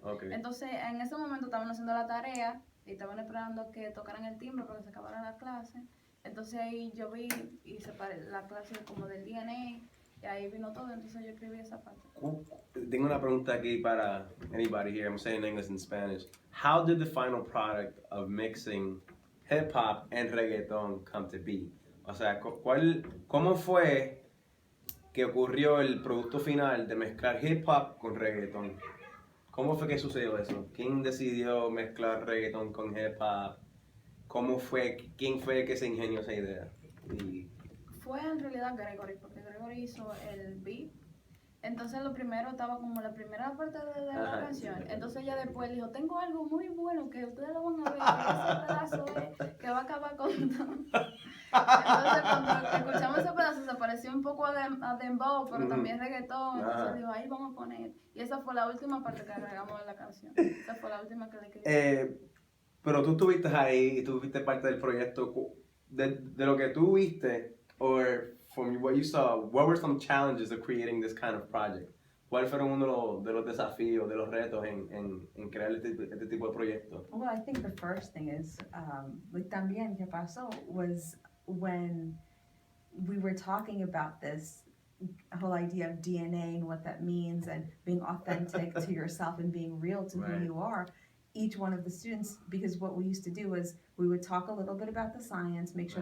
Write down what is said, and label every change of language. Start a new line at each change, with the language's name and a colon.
Spanish: Okay. Entonces, en ese momento estábamos haciendo la tarea y estaban esperando que tocaran el timbre para que se acabara la clase. Entonces ahí yo vi y separé la clase como del DNA y ahí vino todo, entonces yo escribí esa parte. Tengo una pregunta aquí para
English: anybody here. I'm saying English and Spanish. How did the final product of mixing hip hop and reggaeton come to be?
Spanish: O sea, ¿cómo fue que ocurrió el producto final de mezclar hip hop con reggaeton? ¿Cómo fue que sucedió eso? ¿Quién decidió mezclar reggaeton con hip hop? ¿Quién fue el que se ingenió esa idea? Y, Fue en realidad Gregory, porque Gregory hizo el beat. Entonces lo primero estaba como la primera parte de la Ajá. canción. Entonces ella después dijo, tengo algo muy bueno que ustedes lo van a ver, que ese pedazo que va a acabar con todo. Entonces cuando escuchamos ese pedazo se pareció un poco a dembow, pero también reggaetón. Entonces dijo, ahí vamos a poner. Y esa fue la última parte que agregamos en la canción. Esa fue la última que le escribí. pero tú estuviste ahí y tú fuiste parte del proyecto. De lo que tú viste,
English: or from what you saw, what were some challenges of creating this kind of project?
Spanish: ¿Cuáles fueron uno de los desafíos, de los retos en crear este tipo de proyecto?
English: Well, I think the first thing is, like
Spanish: también que pasó
English: was when we were talking about this whole idea of DNA and what that means and being authentic to yourself and being real to Right. who you are. Each one of the students, because what we used to do was we would talk a little bit about the science, make sure